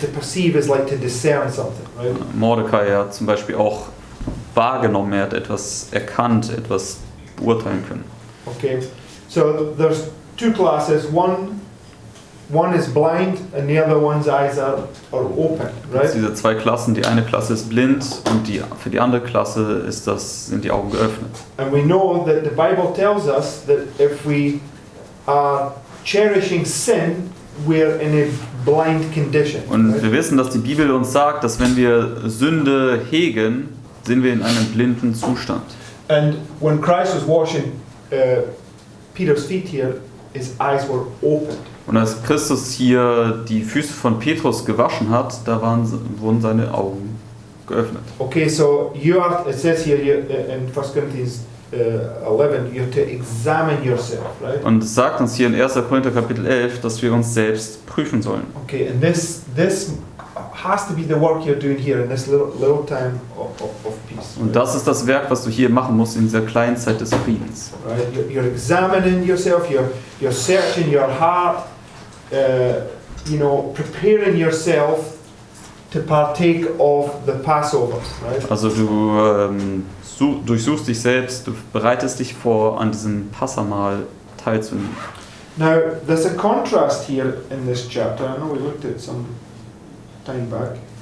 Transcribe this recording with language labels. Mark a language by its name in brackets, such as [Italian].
[English] To perceive is like to discern something, right? [German] Mordecai hat zum Beispiel auch wahrgenommen, er hat etwas erkannt, etwas beurteilen können. [English] Okay, so there's two classes. One is blind, and the other one's eyes are open, right? [German] Also diese zwei Klassen, die eine Klasse ist blind und für die andere Klasse sind die Augen geöffnet. [English] And we know that the Bible tells us that if we are cherishing sin, we're in a blind condition. [German] Und [English] Right? [German] wir wissen, dass die Bibel uns sagt, dass wenn wir Sünde hegen, sind wir in einem blinden Zustand. [English] And when Christ was washing Peter's feet here, his eyes were opened. [German] Und als Christus hier die Füße von Petrus gewaschen hat, da wurden seine Augen geöffnet. [English] Okay, so it says here in 1 Corinthians 11, you have to examine yourself, right? [German] Und es sagt uns hier in 1. Korinther Kapitel 11, dass wir uns selbst prüfen sollen. [English] Okay, and this has to be the work you're doing here in this little time of peace. [German] Und das ist das Werk, was du hier machen musst in dieser kleinen Zeit des Friedens. [English] Right? You're examining yourself, you're searching your heart, preparing yourself to partake of the Passover, right? [German] Also du durchsuchst dich selbst, du bereitest dich vor, an diesem Passamahl teilzunehmen. [English] Now, there's a contrast here in this chapter. I know we looked at it some time back.